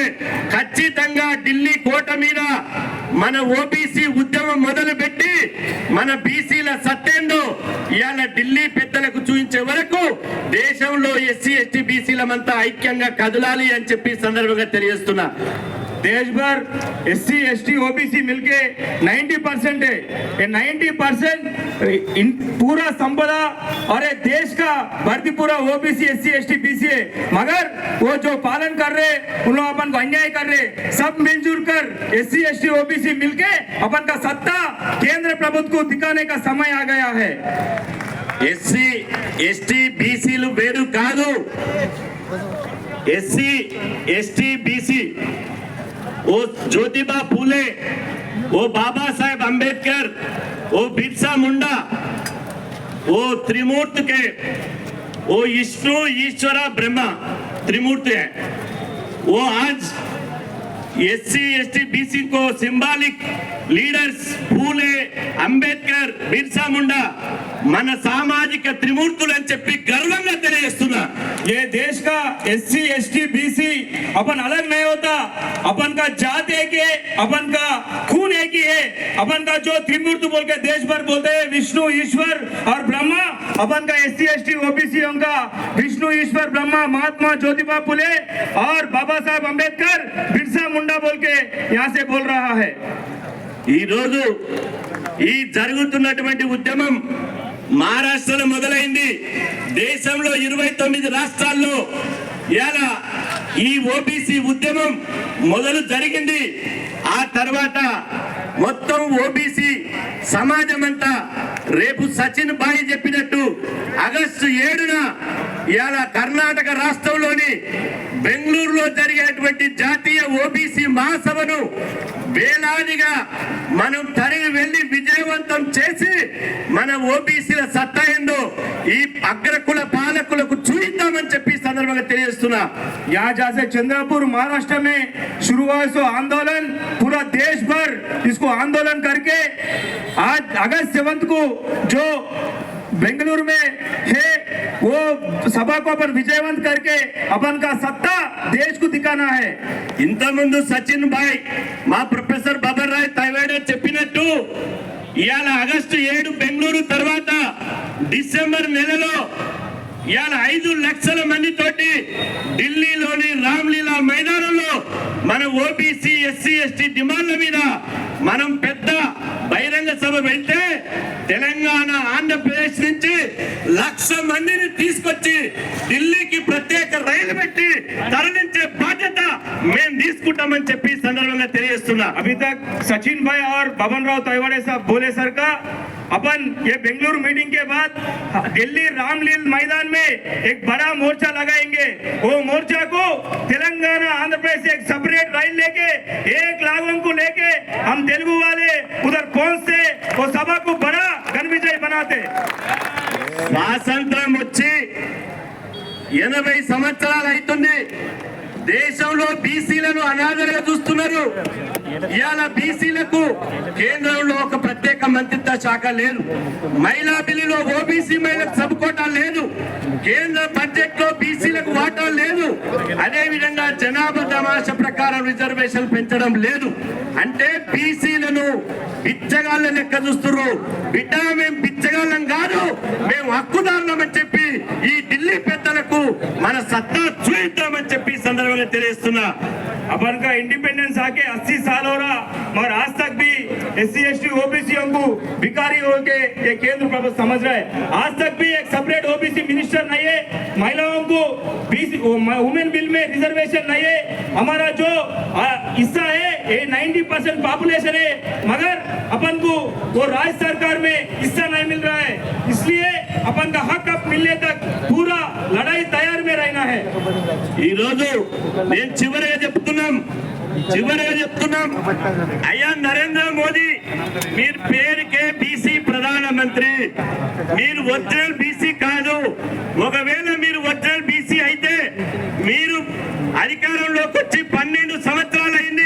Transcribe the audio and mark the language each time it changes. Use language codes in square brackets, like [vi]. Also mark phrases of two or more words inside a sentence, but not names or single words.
[te] ఖచ్చితంగా ఢిల్లీ కోట మీద మన ఓబీసీ ఉద్యమం మొదలుపెట్టి మన బీసీల సత్తేందో ఇవాళ ఢిల్లీ పెద్దలకు చూపించే వరకు దేశంలో ఎస్సీ ఎస్టీ బీసీలమంతా ఐక్యంగా కదలాలి అని చెప్పి సందర్భంగా తెలియజేస్తున్నా। [hi] देश भर एससी एसटी ओबीसी मिलके 90% है। ये 90% पूरा संपदा और ये देश का भर्ती पूरा ओबीसी एससी एसटी बीसी है, मगर वो जो पालन कर रहे उन लोग अपन को अन्याय कर रहे। सब मिलजुल कर एससी एसटी ओबीसी मिलके अपन का सत्ता केंद्र प्रभुत्व को दिखाने का समय आ गया है। [te] ఎస్సీ ఎస్టీ బీసీలు వేరు కాదు। [hi] ఎస్సీ ఎస్టీ బీసీ वो ज्योतिबा फूले, वो बाबा साहेब अंबेडकर, वो बिरसा मुंडा, वो त्रिमूर्त के, वो विष्णु ईश्वरा ब्रह्मा त्रिमूर्ति है। वो आज एससी एसटी बीसी को [en] symbolic leaders [hi] फूले, अंबेडकर, बिरसा मुंडा [te] మన సామాజిక త్రిమూర్తులు అని చెప్పి గర్వంగా తెలియజేస్తున్నా। [hi] ये देश का एससी एसटी बीसी अपन अलग नहीं होता, अपन का जात एक है, अपन का खून एक ही है। अपन का जो त्रिमूर्त बोल के देश भर बोलते हैं विष्णु ईश्वर और ब्रह्मा, अपन का एससी एसटी ओबीसी का विष्णु ईश्वर ब्रह्मा महात्मा ज्योतिबा फुले और बाबा साहब अंबेडकर बिरसा मुंडा बोल के यहाँ से बोल रहा है। [te] ఈ రోజు ఈ జరుగుతున్నటువంటి ఉద్యమం మహారాష్ట్రలో మొదలైంది। దేశంలో 29 రాష్ట్రాల్లో ఇలా ఈ ఓబీసీ ఉద్యమం మొదలు జరిగింది। ఆ తర్వాత మొత్తం ఓబీసీ సమాజం అంతా రేపు సచిన్ భాయ్ చెప్పినట్టు ఆగస్టు 7న ఇవాళ కర్ణాటక రాష్ట్రంలోని బెంగళూరులో జరిగేటువంటి జాతీయ ఓబీసీ మహాసభను వేలాదిగా మనం తరలి వెళ్లి విజయవంతం చేసి మన ఓబీసీల సత్తా ఏందో ఈ అగ్రకుల పాలకులకు చూద్దామని చెప్పి సందర్భంగా తెలియజేస్తున్నా. [hi] यहाँ जैसे चंद्रपुर महाराष्ट्र में शुरू हुआ सो आंदोलन पूरा देश भर इसको आंदोलन करके आज अगस्त 7 को जो बेंगलुरु में है वो सभा को अपन विजयवंत करके अपन का सत्ता देश को दिखाना है. [te] ఇంతకుముందు సచిన్ భాయ్ మా ప్రొఫెసర్ బాబర్రాయ్ తైవాడే చెప్పినట్టు ఇవాళ ఆగస్టు 7 బెంగళూరు తర్వాత డిసెంబర్ నెలలో ఇవాళ 5 లక్షల మందితోటి ఢిల్లీలోని రామ్లీలా మైదానంలో మన ఓబీసీ ఎస్సీ ఎస్టీ డిమాండ్ల మీద మనం పెద్ద బహిరంగ సభ వెళ్తే తెలంగాణ ఆంధ్రప్రదేశ్ నుంచి 1,00,000 మందిని తీసుకొచ్చి ఢిల్లీకి ప్రత్యేక రైలు పెట్టి తరలించే బాధ్యత మేము తీసుకుంటామని చెప్పి సందర్భంగా తెలియజేస్తున్నా. [hi] अभी तक सचिन भाई और बबन राव तैवाड़े साहब बोले सर का अपन ये बेंगलुरु मीटिंग के बाद दिल्ली रामलीला मैदान में एक बड़ा मोर्चा लगाएंगे. वो मोर्चा को तेलंगाना आंध्र प्रदेश से एक [en] separate rail [hi] लेके 1 लाख को लेके हम तेलुगु वाले उधर पहुंचते वो सभा को बड़ा घन विजय बनाते. [te] స్వాతంత్రం వచ్చి 80 సంవత్సరాలు అవుతుంది. దేశంలో బీసీలను అనాథలుగా చూస్తున్నారు. ఇవాళ బీసీలకు కేంద్రంలో ఒక ప్రత్యేక మంత్రిత్వ శాఖ లేదు. మహిళా బిల్లులో ఓబీసీ మహిళలకు సబ్ కోటా లేదు. కేంద్ర బడ్జెట్ లో బీసీలకు వాటా లేదు. అదే విధంగా జనాభా తమాషా ప్రకారం రిజర్వేషన్ పెంచడం లేదు. అంటే బీసీలను బిచ్చగాళ్ళ లెక్క చూస్తున్నారు. బిడ్డ మేము బిచ్చగాళ్ళం కాదు, మేము హక్కుదారులమని చెప్పి ఈ ఢిల్లీ పెద్దలకు మన సత్తా చూద్దామని చెప్పి సందర్భంగా తెలియజేస్తున్నా. [hi] अपन का इंडिपेंडेंस आके 80 साल हो रहा मगर आज तक भी एससी एसटी ओबीसीओं को भिखारी हो के ये केंद्र प्रभुत्व समझ रहा है. आज तक भी एक [en] separate OBC minister [hi] नहीं है. महिलाओं को [en] women bill [hi] में रिजर्वेशन नहीं है. हमारा जो हिस्सा है ये 90% पॉपुलेशन है मगर अपन को वो राज्य सरकार में हिस्सा नहीं मिल रहा है. इसलिए अपन का हक अब मिलने तक पूरा लड़ाई तैयार में रहना है. [te] ఈ రోజు నేను చివరిగా చెప్తున్నాం అయ్యా నరేంద్ర మోదీ, మీరు పేరుకే బీసీ ప్రధానమంత్రి, మీరు ఒరిజినల్ బీసీ కాదు. ఒకవేళ మీరు ఒరిజినల్ బీసీ అయితే మీరు అధికారంలోకి వచ్చి 12 సంవత్సరాలు అయింది.